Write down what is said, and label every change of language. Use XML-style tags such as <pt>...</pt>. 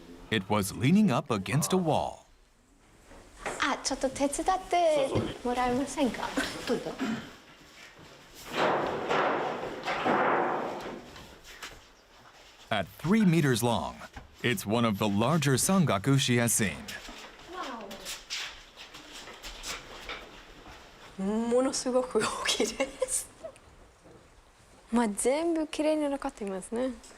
<en>It was leaning up against a wall.</en> <ja>あ、ちょっと手伝ってもらえませんか？</ja> <en>At 3 meters long, it's one of the larger Sangaku she has seen.</en> <ja>ものすごく大きいです。まあ全部きれいに残っていますね。</ja>